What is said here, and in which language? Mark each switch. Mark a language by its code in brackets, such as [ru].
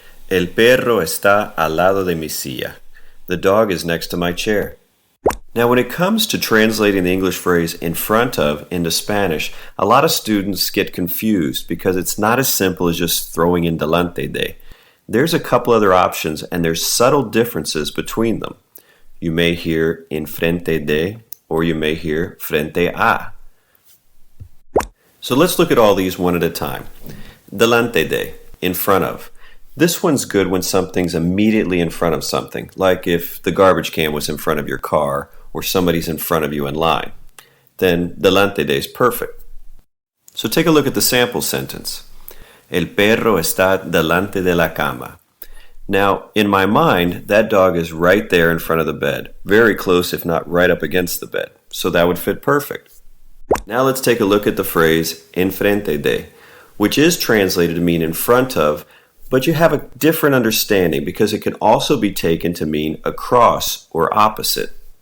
[es] El perro está al lado de mi silla. [en] The dog is next to my chair. Now, when it comes to translating the English phrase in front of into Spanish, a lot of students get confused because it's not as simple as just throwing in [es] delante de. [en] There's a couple other options and there's subtle differences between them. You may hear [es] enfrente de [en] or you may hear [es] frente a. [en] So let's look at all these one at a time. [es] Delante de, [en] in front of. This one's good when something's immediately in front of something, like if the garbage can was in front of your car or somebody's in front of you in line. Then [es] delante de [en] is perfect. So take a look at the sample sentence. [es] El perro está delante de la cama. [en] Now, in my mind, that dog is right there in front of the bed, very close if not right up against the bed. So that would fit perfect. Now let's take a look at the phrase [es] enfrente de, [en] which is translated to mean in front of, but you have a different understanding because it can also be taken to mean across or opposite.